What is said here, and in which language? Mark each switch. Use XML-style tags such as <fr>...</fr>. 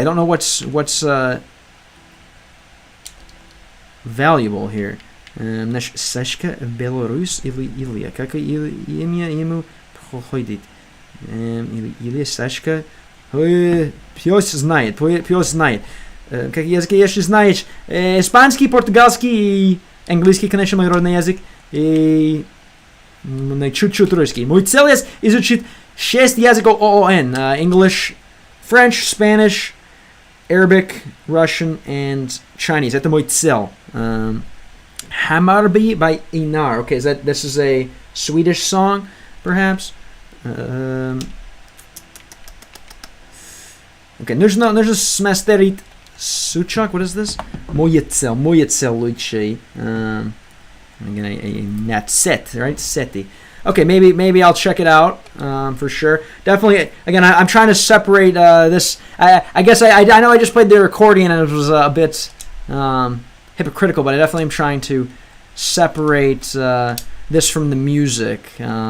<en>I don't know what's valuable here.</en> <ru>Наш Сашка Белорус или Илья. Какое имя ему проходит? Или Сашка. Пёс знает. Как языки, если знаешь испанский, португальский и английский, конечно, мой родной язык, и чуть-чуть русский. Мой цель изучить 6 языков ООН.</ru> <en>English, French, Spanish, Arabic, Russian, and Chinese.</en> <ru>Это мой цель. Hamarby by Inar.</ru> <en>Okay, this is a Swedish song, perhaps? Okay,</en> <ru>нужно смастерить сучок.</ru> <en>What is this? Moje cel лучший. Again, a net set, right? Seti. Okay, maybe I'll check it out for sure. Definitely. Again, I'm trying to separate this. I guess I know I just played the accordion and it was a bit hypocritical, but I definitely am trying to separate this from the music.</en>